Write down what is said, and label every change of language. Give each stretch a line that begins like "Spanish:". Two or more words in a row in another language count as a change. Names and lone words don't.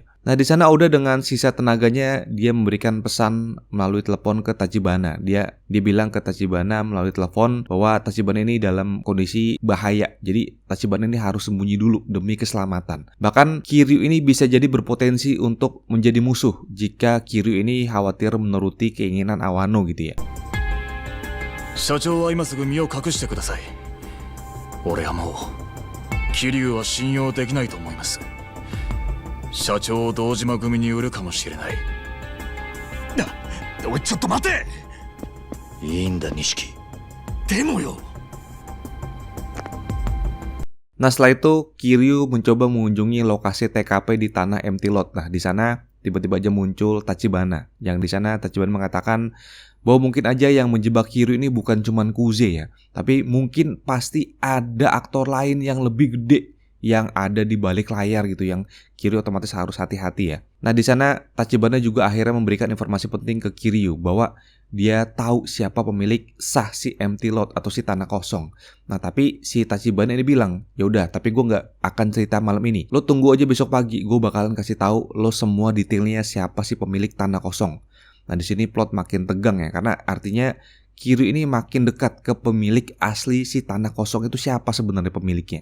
Indonesian: Nah di sana Oda dengan sisa tenaganya dia memberikan pesan melalui telepon ke Tachibana. Dia bilang ke Tachibana melalui telepon bahwa Tachibana ini dalam kondisi bahaya. Jadi Tachibana ini harus sembunyi dulu demi keselamatan. Bahkan Kiryu ini bisa jadi berpotensi untuk menjadi musuh jika Kiryu ini khawatir menuruti keinginan Awano gitu ya.
Japanese: 社長は今すぐ身を隠してください。俺はもう桐生は信用できないと思います。社長を堂島組に売るかもしれない。おい、ちょっと待て。いいんだ錦。でもよ。
Indonesian: Nah setelah itu Kiryu mencoba mengunjungi lokasi TKP di tanah
English: empty lot.
Indonesian: Nah di sana tiba-tiba aja muncul Tachibana. Yang di sana Tachibana mengatakan bahwa mungkin aja yang menjebak Kiryu ini bukan cuman Kuze ya, tapi mungkin pasti ada aktor lain yang lebih gede yang ada di balik layar gitu, yang Kiryu otomatis harus hati-hati ya. Nah di sana Tachibana juga akhirnya memberikan informasi penting ke Kiryu bahwa dia tahu siapa pemilik sah si
English: empty lot
Indonesian: atau si tanah kosong. Nah tapi si Tachibana ini bilang, ya udah, tapi gue nggak akan cerita malam ini. Lo tunggu aja besok pagi, gue bakalan kasih tahu lo semua detailnya siapa si pemilik tanah kosong. Nah di sini plot makin tegang ya, karena artinya Kiryu ini makin dekat ke pemilik asli si tanah kosong itu siapa sebenarnya pemiliknya.